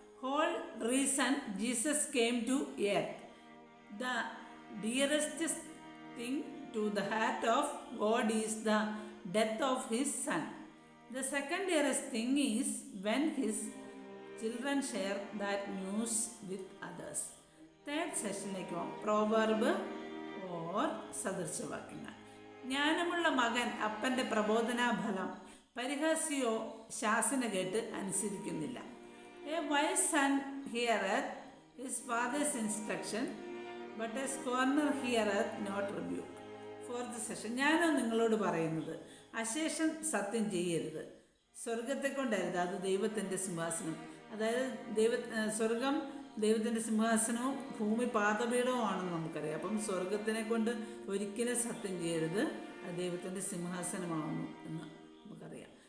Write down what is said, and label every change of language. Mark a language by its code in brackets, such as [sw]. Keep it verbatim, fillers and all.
[en] Whole reason Jesus came to earth, the dearest thing to the heart of God is the death of his son. The second dearest thing is when his children share that news with others. [ml] Third sessionലേക്ക് പോകാം. Proverb or സദൃശവാക്യങ്ങൾ. ജ്ഞാനമുള്ള മകൻ അപ്പൻ്റെ പ്രബോധനാഫലം പരിഹാസിയോ ശാസന കേട്ട് അനുസരിക്കുന്നില്ല. [en] A wise son heareth his father's instruction, but a scorner heareth not rebuke. Fourth session. [ml] ഞാനോ നിങ്ങളോട് പറയുന്നത്, അശേഷം സത്യം ചെയ്യരുത്, സ്വർഗത്തെ കൊണ്ടരുത്, അത് ദൈവത്തിൻ്റെ സിംഹാസനം. അതായത് ദൈവ സ്വർഗം ദൈവത്തിൻ്റെ സിംഹാസനവും ഭൂമി പാതപീഠവും ആണെന്ന് നമുക്കറിയാം. അപ്പം സ്വർഗത്തിനെ കൊണ്ട് ഒരിക്കലും സത്യം ചെയ്യരുത്, അത് ദൈവത്തിൻ്റെ സിംഹാസനമാവുന്നു എന്ന് നമുക്കറിയാം.